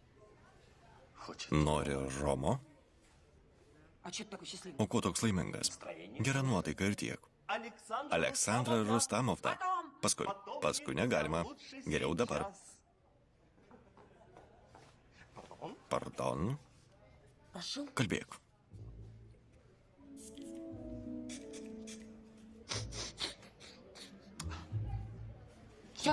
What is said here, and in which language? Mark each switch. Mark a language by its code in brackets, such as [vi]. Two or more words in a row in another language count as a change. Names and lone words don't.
[lt] Nori Romo? [ru] А что ты такой счастливый? [lt] O kuo toks laimingas? Gera nuotaika ir tiek. Aleksandra Rustamovna. Paskui negalima. Geriau dabar. Pardon? Kalbėk. [ru] Все?